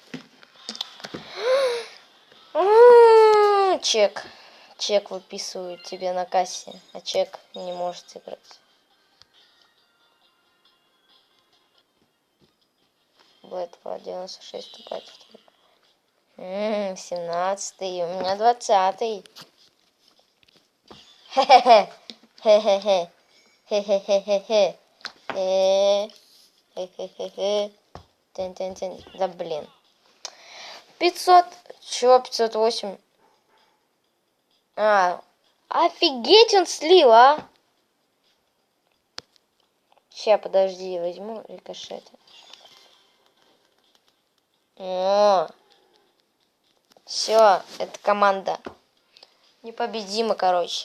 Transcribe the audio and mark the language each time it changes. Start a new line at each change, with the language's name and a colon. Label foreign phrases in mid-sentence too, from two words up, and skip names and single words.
Russian: Чек выписывают тебе на кассе, а чек не может играть. Блэд 96 вступает в трек. 17-й, у меня 20-й. Хе-хе-хе. Хе-хе-хе-хе-хе. Хе-хе-хе-хе. Тын-тын-тын. Да блин. 500. Чего 508? Офигеть, он слил, а? Ща, подожди, возьму рикошеты. О, все, это команда непобедима, короче.